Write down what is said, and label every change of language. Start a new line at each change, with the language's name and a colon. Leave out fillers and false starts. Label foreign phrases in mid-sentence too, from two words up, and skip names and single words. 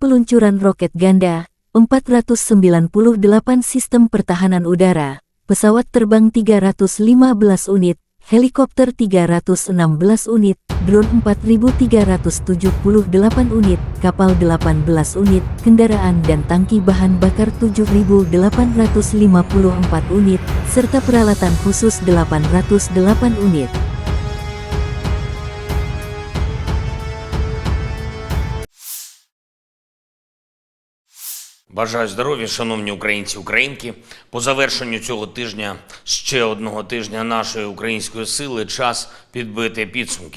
Indonesian: peluncuran roket ganda, 498 sistem pertahanan udara, pesawat terbang 315 unit, helikopter 316 unit, drone 4.378 unit, kapal 18 unit, kendaraan dan tangki bahan bakar 7.854 unit, serta peralatan khusus 808 unit.
Ukrainian: Бажаю здоров'я, шановні українці, українки. По завершенню цього тижня, ще одного тижня нашої української сили, час підбити підсумки.